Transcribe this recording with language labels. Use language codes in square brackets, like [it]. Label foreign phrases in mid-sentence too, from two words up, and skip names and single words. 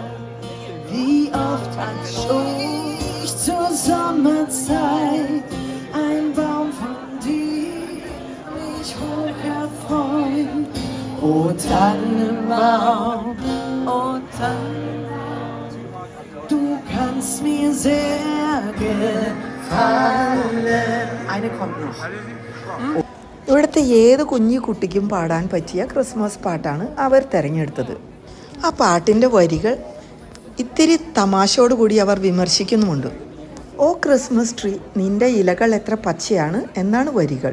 [de] Wie oft hat ich zur Sommerzeit ein Baum von dir mich hoch erfreut. Oh Tannenbaum, oh Tannenbaum, du kannst mir sehr gefallen. Eine kommt noch. [ml] ഇവിടുത്തെ ഏത് കുഞ്ഞു കുട്ടിക്കും പാടാൻ പറ്റിയ ക്രിസ്മസ് പാട്ടാണ് അവർ തിരഞ്ഞെടുത്തത്. ആ പാട്ടിൻ്റെ വരികൾ ഇത്തിരി തമാശയോടുകൂടി അവർ വിമർശിക്കുന്നുമുണ്ട്. [en] O Christmas tree, [ml] നിന്റെ ഇലകൾ എത്ര പച്ചയാണ് എന്നാണ് വരികൾ.